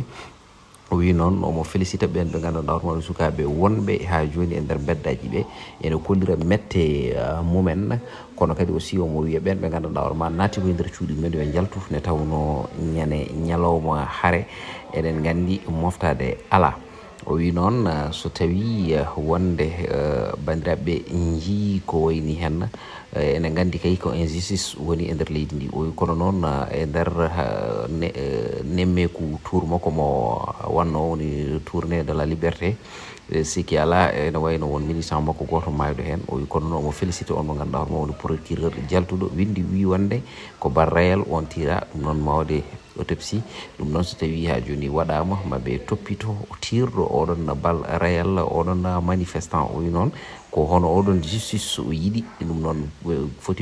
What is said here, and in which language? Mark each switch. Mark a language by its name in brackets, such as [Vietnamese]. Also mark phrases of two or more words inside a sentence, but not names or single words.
[Fula] o wi noon omo félicité ɓen ɓe gandanɗa hoorema sukaɓe wonɓe ha joni e nder beddaji ɓe ene kollira mette mumen kono kadi aussi omo wiya ɓen ɓe gandanɗa hoorema naati koye nder cuuɗi mumen yo jaltu ne tawno ñande ñalawma haare eɗen gandi moftade ala o wi noon so tawi wonde bandiraɓe jii ko wayni hen ene gandi kay ko injustice woni e nder leydi ndi o wi kono noon e nder nemmeku tour makko mo wanno woni [French] tourné de la liberté [Fula] sikki ala ene wayno won militant makko goto mayɗo hen o wi kono noon omo félicité on mo ganduɗa hoorema woni procureur jaltuɗo windi wi wonde ko [French] bal réel [Fula] on tira ɗum noon mawde autopsie ɗum noon so tawi ha joni waɗama maɓe toppito tirɗo oɗon [French] bal réel [Fula] oɗon manifestant o wi noon ko hono oɗon justice o yiiɗi ɗum noon foti